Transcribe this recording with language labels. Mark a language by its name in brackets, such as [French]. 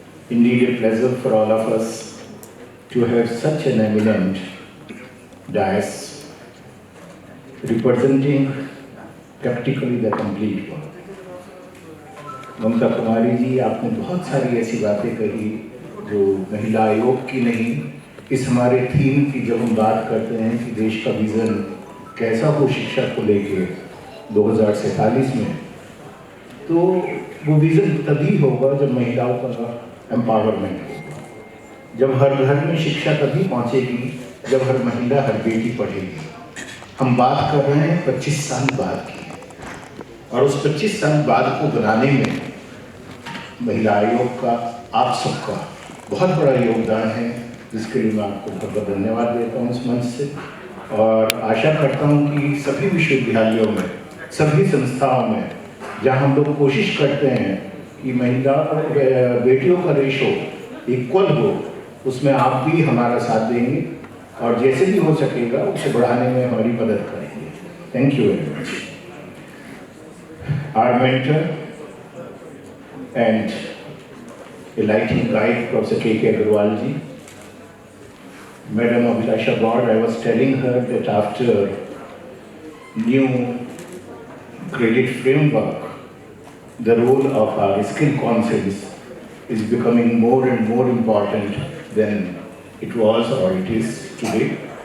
[English] Indeed, a pleasure for all of us to have such an eminent dais representing practically the complete world. [Hindi] Mamta Kumari ji, आपने बहुत सारी ऐसी बातें कही जो महिला आयोग की नहीं, इस हमारे थीम की जब हम बात करते हैं कि देश का विजन कैसा हो शिक्षा को लेके 2047 में, तो वो विजन तभी होगा जब महिलाओं का एम्पावरमेंट होगा, जब हर घर में शिक्षा तभी पहुंचेगी जब हर महिला, हर बेटी पढ़ेगी। हम बात कर रहे हैं 25 साल बाद की, और उस 25 साल बाद को बनाने में महिला आयोग का, आप सबका बहुत बड़ा योगदान है, जिसके लिए मैं आपको बहुत बहुत धन्यवाद देता हूँ इस मंच से। और आशा करता हूँ कि सभी विश्वविद्यालयों में, सभी संस्थाओं में जहाँ हम लोग कोशिश करते हैं कि महिला और बेटियों का रेशो इक्वल हो, उसमें आप भी हमारा साथ देंगे और जैसे भी हो सकेगा उसे बढ़ाने में हमारी मदद करेंगे। [English] Thank you very much. Our mentor and a lighting guide, Professor K.K. Agarwal ji, Madam Abhilasha God, I was telling her that after new credit framework, the role of our skill councils is becoming more and more important than it was or it is today.